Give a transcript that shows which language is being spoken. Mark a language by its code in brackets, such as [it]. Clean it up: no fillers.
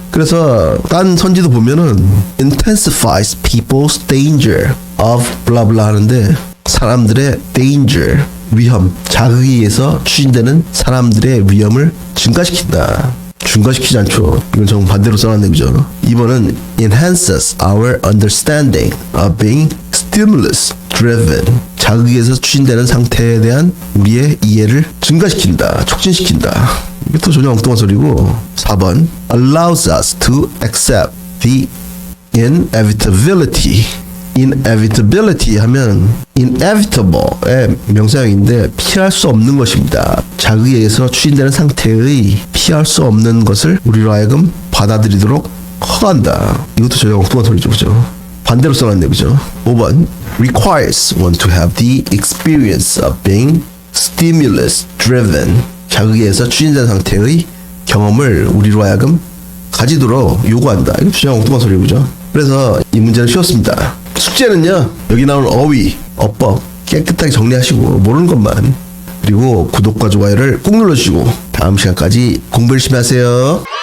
[ko] 그래서 딴 선지도 보면은 [en] intensifies people's danger of [ko] 블라블라 하는데 사람들의 danger, 위험, 자극에 의해서 추진되는 사람들의 위험을 증가시킨다. 증가시키지 않죠. 이건 정반대로 써놨네 그죠? [en] 2번은 enhances our understanding of being stimulus driven. [ko] 자극에 의해서 추진되는 상태에 대한 우리의 이해를 증가시킨다. 촉진시킨다. 이것도 전혀 엉뚱한 소리고. [en] 4번 allows us to accept the inevitability. [ko] inevitability 하면 inevitable의 명사형인데 피할 수 없는 것입니다. 자극에 의해서 추진되는 상태의 피할 수 없는 것을 우리로 하여금 받아들이도록 허가한다. 이것도 전혀 엉뚱한 소리죠. 그죠? 반대로 써놨네. 그죠? [en] 5번 requires one to have the experience of being stimulus driven. [ko] 자극에 의해서 추진된 상태의 경험을 우리로 하여금 가지도록 요구한다. 이거 진짜 엉뚱한 소리죠. 그죠? 그래서 이 문제는 쉬웠습니다. 숙제는요, 여기 나오는 어휘, 어법 깨끗하게 정리하시고 모르는 것만. 그리고 구독과 좋아요를 꾹 눌러주시고 다음 시간까지 공부 열심히 하세요.